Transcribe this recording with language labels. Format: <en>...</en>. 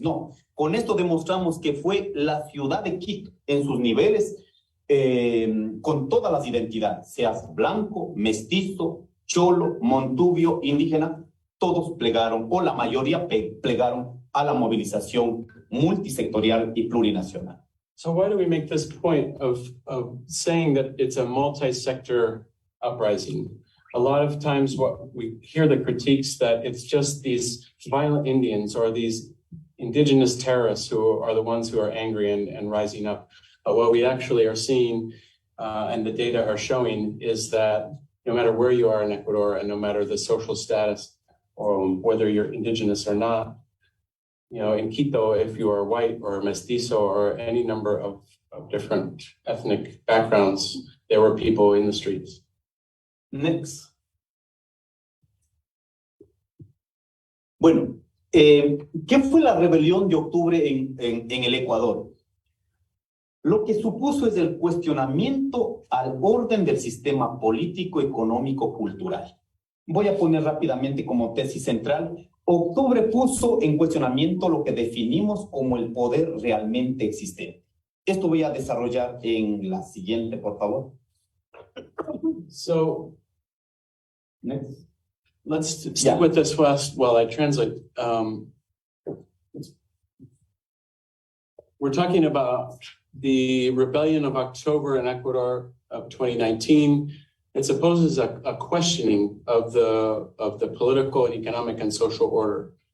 <es>No, con esto demostramos que fue la ciudad de Quito en sus niveles, con todas las identidades, seas blanco, mestizo, cholo, montubio, indígena, todos plegaron, o la mayoría plegaron a la movilización multisectorial y plurinacional.</es> <en>So why do we make this point of saying that it's a multi-sector uprising? A lot of times what we hear the critiques that it's just these violent Indians or these indigenous terrorists who are the ones who are angry and rising up. But what we actually are seeing and the data are showing is that no matter where you are in Ecuador and no matter the social status or whether you're indigenous or not, in Quito, if you are white or mestizo or any number of different ethnic backgrounds, there were people in the streets. Next.</en> <es>Bueno, ¿qué fue la rebelión de octubre en el Ecuador? Lo que supuso es el cuestionamiento al orden del sistema político, económico, cultural. Voy a poner rápidamente como tesis central. Octubre puso en cuestionamiento lo que definimos como el poder realmente existente. Esto voy a desarrollar en la siguiente, por favor.</es> <en>So, Next. let's stick with this first while I translate. We're talking about the rebellion of October in Ecuador of 2019. It supposes a questioning of the political, economic, and social order.</en>